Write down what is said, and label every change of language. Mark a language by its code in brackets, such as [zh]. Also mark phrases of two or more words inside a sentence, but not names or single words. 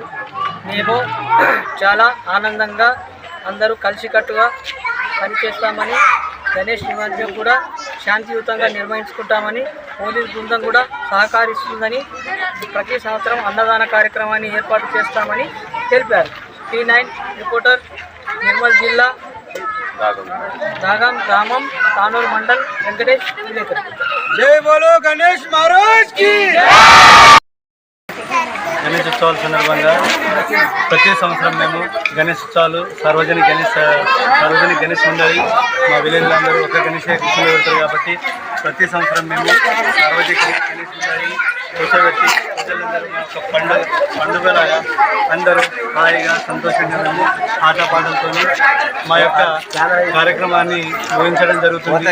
[te] మేము చాలా ఆనందంగా అందరూ కలిసికట్టుగా పనిచేస్తామని, గణేష్ నిమజ్జనం కూడా శాంతియుతంగా నిర్వహించుకుంటామని, పోలీస్ బృందం కూడా సహకరిస్తుందని, ప్రతి సంవత్సరం అన్నదాన కార్యక్రమాన్ని ఏర్పాటు చేస్తామని తెలిపారు. T9 రిపోర్టర్, నిర్మల్ జిల్లా, ధాగాం గ్రామం, తానూర్ మండల్, వెంకటేష్ విలేకర్. [hi] जय बोलो गणेश महाराज की. [te] గణేష్ ఉత్సవాల సందర్భంగా ప్రతి సంవత్సరం మేము గణేష్ ఉత్సవాలు సార్వజనిక గణేష్ ఉండాలి. మా విలేజ్లో అందరూ ఒక గణేష్ కూర్చోబెడతారు కాబట్టి ప్రతి సంవత్సరం మేము సార్వజనిక గణేష్ ఉండాలి కూర్చోబెట్టి ప్రజలందరూ ఒక పండుగలాగా అందరూ హాయిగా సంతోషంగా మేము ఆటపాటలతో మా యొక్క కార్యక్రమాన్ని ముగించడం జరుగుతుంది.